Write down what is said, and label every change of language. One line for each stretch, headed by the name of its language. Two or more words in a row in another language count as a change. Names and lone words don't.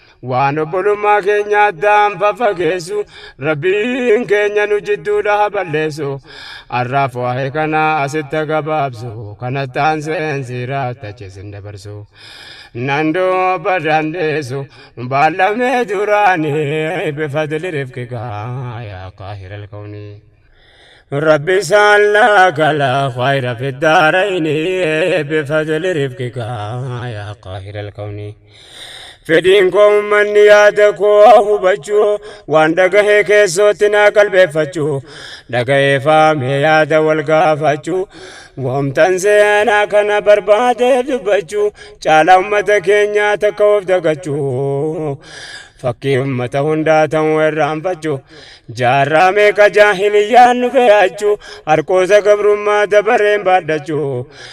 Oromo: Waan obbolummaa keenya addaan faffageessu, Rabbiin keenya nu jidduudha haa balleessu. Arraaf waa'ee kana asitti gabaabsu, kanattaan seensiiraatti achi isin dabarsu. Nan duuba dandeessu, baallamee duraanii
Arabic: بفضل رفقك يا قاهر الكون. ربي سألناك لا خير في الدارين بفضل رفقك يا قاهر الكون.
Oromo: Fedhiin koo uummanni yaada koo hubachuu, waan dhagahee keessootti naa qalbeeffachuu, dhagahee faamee yaada wal gaafachuu, wamtan seenaa kana barbaade dubbachuu, caalaa uummata keenyaa takka of dagachuu, fakkii uummata hundaa ta'uu irraanfachuu, jaarraa meeqa jaahiliyyaan nu fe'achuu, harkoosa gabrummaa dabareen baadhachuu.